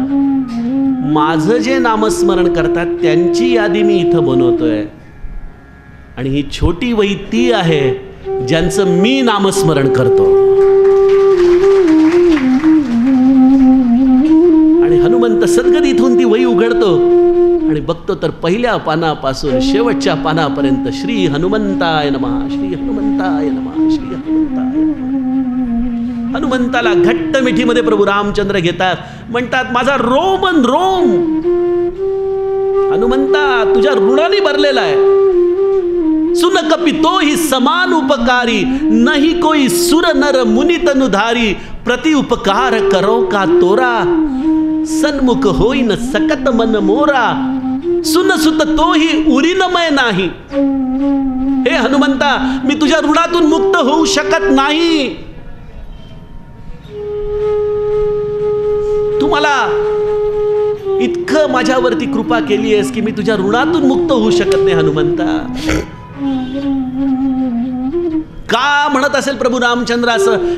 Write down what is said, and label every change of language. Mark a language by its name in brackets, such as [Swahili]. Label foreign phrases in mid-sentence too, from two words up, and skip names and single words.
[Marathi] माझं जे नामस्मरण करतात त्यांची यादी मी इथं बनवतोय, आणि ही छोटी वही ती आहे ज्यांचं मी नामस्मरण करतो. आणि हनुमंत सद्गतीतून ती वही उघडतो आणि बघतो तर पहिल्या पानापासून शेवटच्या पानापर्यंत [Sanskrit] श्री हनुमंताय नमः, श्री हनुमंताय नमः, श्री हनुमंताय नमः. [Marathi] हनुमंताला घट्ट मिठीमध्ये प्रभू रामचंद्र घेतात. म्हणतात, माझा रोमन रोम हनुमंता तुझ्या ऋणाने भरलेला आहे. [Awadhi] सुन कपि तो ही समान उपकारी, नहीं कोई सुर नर मुनि तनुधारी. प्रति उपकार करो का तोरा, सन्मुख होई न सकत मन मोरा. सुन सुत तो ही उरीनमय नाही. [Marathi] हे हनुमंता, मी तुझ्या ऋणातून मुक्त होऊ शकत नाही. तू मला इतकं माझ्यावरती कृपा केली आहेस की मी तुझ्या ऋणातून मुक्त होऊ शकत नाही. हनुमंता का म्हणत असेल प्रभू रामचंद्र असं?